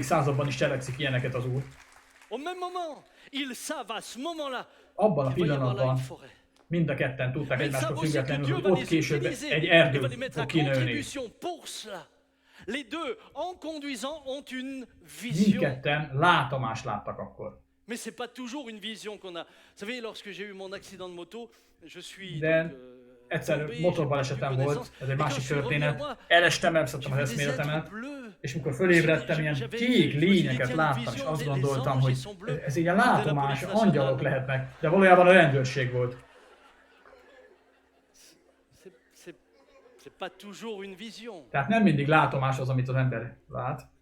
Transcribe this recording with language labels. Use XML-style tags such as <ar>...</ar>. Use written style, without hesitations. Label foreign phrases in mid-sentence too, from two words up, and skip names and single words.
<hu>században is cselekszik ilyeneket az Úr. Abban a pillanatban mind a ketten tudták egymástól függetlenül, hogy ott később egy erdő fog kinőni. Mindketten látomást láttak akkor.</hu> <fr>Mais c'est pas toujours une vision qu'on a. Vous savez, lorsque j'ai eu mon accident de moto, je suis</fr> <hu>egyszer motorbalesetem volt, ez egy másik történet. Elestem, elvesztettem az eszméletemet, és mikor fölébredtem, ilyen kék lényeket láttam, és azt gondoltam, hogy ez így a látomás, angyalok lehetnek, de valójában a rendőrség volt. Tehát nem mindig látomás az, amit az ember lát.</hu>